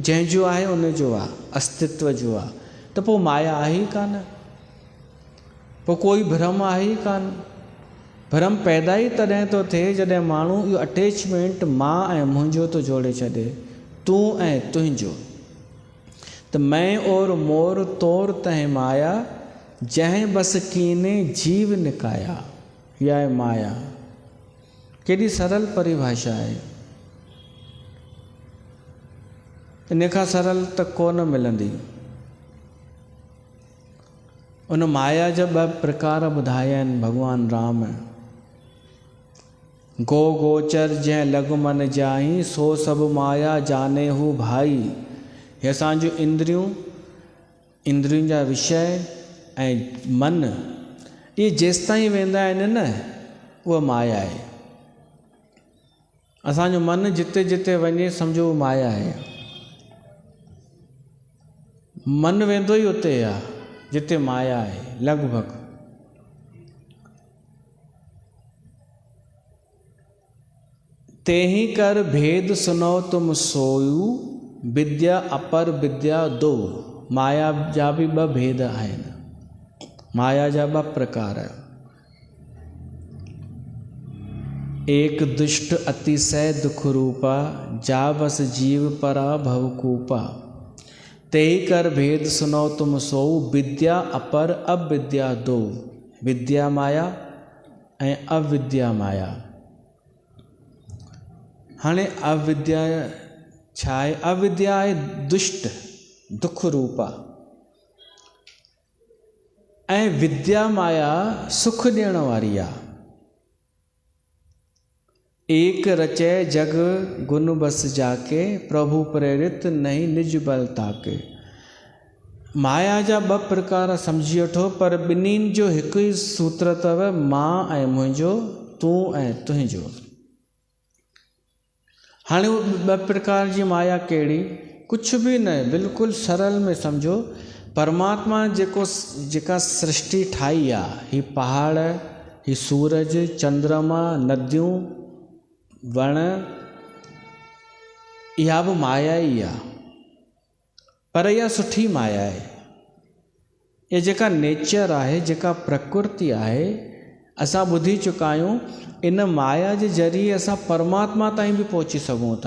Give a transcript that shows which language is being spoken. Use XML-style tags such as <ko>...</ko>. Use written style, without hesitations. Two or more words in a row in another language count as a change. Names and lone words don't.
<sd>जंहिंजो आहे उनजो आहे, अस्तित्व जो आहे। त पोइ माया आहे ई कान, पोइ कोई भ्रम आहे ई कान। भ्रम पैदा ई तॾहिं थो थिए जॾहिं माण्हू इहो अटैचमेंट मां ऐं मुंहिंजो थो जोड़े छॾे, तूं ऐं तुंहिंजो।</sd> <awa>त मैं और मोर तोर तंहिं माया, जंहिं बस कीने जीव निकाया।</awa> <sd>इहा आहे माया। केॾी सरल परिभाषा आहे। इन खां सरल त कोन मिलंदी। उन माया जा ॿ प्रकार ॿुधाया आहिनि भॻवान राम।</sd> <awa>गो गोचर जंहिं लॻ मन जाई, सो सभु माया जाने हू भाई।</awa> <sd>हे असांजूं इंद्रियुनि जा विषय ऐं मन, इहे जेसिताईं वेंदा आहिनि न, उहा माया आहे। असांजो मन जिते जिते वञे सम्झो माया आहे। मन वेंदो ई उते आहे जिते माया आहे, लॻभॻि।</sd> <awa>तेहि कर भेद सुनो तुम सोयू, विद्या अपर विद्या दो।</awa> <sd>माया जा बि ॿ भेद आहिनि, माया जा ॿ प्रकार।</sd> <awa>एक दुष्ट अतिशय दुख रूपा, जा बस जीव परा भवकूपा। तेहि कर भेद सुनो तुम सोऊ, विद्या अपर अविद्या दो।</awa> <sd>विद्या माया ऐं अविद्या माया। हाणे अविद्या छा आहे? अविद्या आहे दुष्ट, दुख रूपा, ऐं विद्या माया सुख ॾियण वारी आहे।</sd> <awa>एक रचै जग गुण बस जाके, प्रभु प्रेरित नहीं निज बल ताके।</awa> <sd>माया जा ॿ प्रकार सम्झी वठो, पर ॿिन्हिनि जो हिकु ई सूत्र अथव, मां ऐं मुंहिंजो, तूं ऐं तुंहिंजो। हाणे ॿ प्रकार जी माया कहिड़ी? कुझु बि न, बिल्कुलु सरल में सम्झो। परमात्मा जेका सृष्टि ठाही आहे, ही पहाड़, ही सूरज, चंद्रमा, नदियूं, वण, इहा बि माया ई आहे। पर इहा सुठी माया आहे। इहा जेका नेचर आहे, जेका प्रकृति आहे, असां ॿुधी चुका आहियूं। इन माया जे ज़रिए असां परमात्मा ताईं बि पहुची सघूं था।</sd>